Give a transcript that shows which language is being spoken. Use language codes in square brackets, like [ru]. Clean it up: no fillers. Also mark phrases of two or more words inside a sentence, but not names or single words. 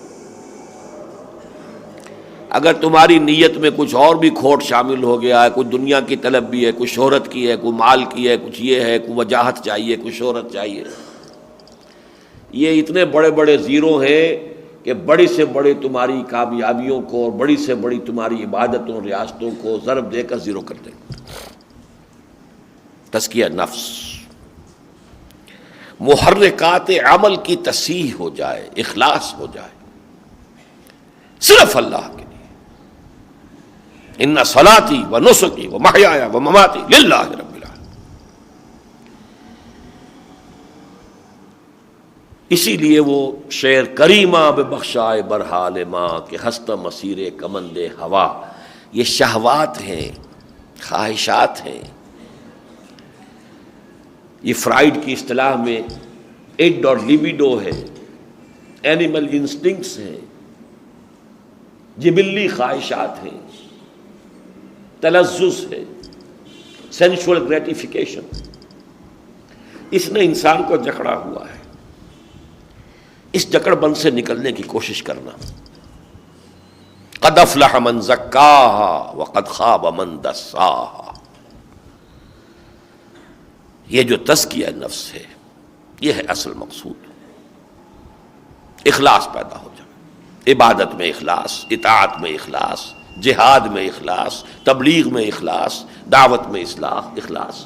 [ur] اگر تمہاری نیت میں کچھ اور بھی کھوٹ شامل ہو گیا ہے، کچھ دنیا کی طلب بھی ہے، کچھ شہرت کی ہے، کوئی مال کی ہے، کچھ یہ ہے، کوئی وجاہت چاہیے، کوئی شہرت چاہیے، یہ اتنے بڑے بڑے زیرو ہیں کہ بڑی سے بڑی تمہاری کامیابیوں کو اور بڑی سے بڑی تمہاری عبادتوں اور ریاستوں کو ضرب دے کر زیرو کر دیں گے۔ تزکیہ نفس، محرکات عمل کی تصحیح ہو جائے، اخلاص ہو جائے صرف اللہ کے لیے۔ [ar] ان صلاتی و نسکی و محیای و مماتی للہ رب العالمین۔ [ur] اسی لیے وہ شعر [fa] کریمہ ببخشائے برحال ماں کہ ہستہ مسیر کمند ہوا، [ur] یہ شہوات ہیں، خواہشات ہیں، یہ فرائیڈ کی اصطلاح میں ایڈ اور لیبیڈو ہے، [en] animal instincts [ur] ہیں، جبلی خواہشات ہیں، تلذذ ہے، [en] sensual gratification, [ur] اس نے انسان کو جکڑا ہوا ہے۔ اس جکڑ بند سے نکلنے کی کوشش کرنا۔ [ar] قد افلح من زکاہا وقد خاب من دساہا، [ur] یہ جو تزکیہ نفس ہے یہ ہے اصل مقصود۔ اخلاص پیدا ہو جائے، عبادت میں اخلاص، اطاعت میں اخلاص، جہاد میں اخلاص، تبلیغ میں اخلاص، دعوت میں اخلاص۔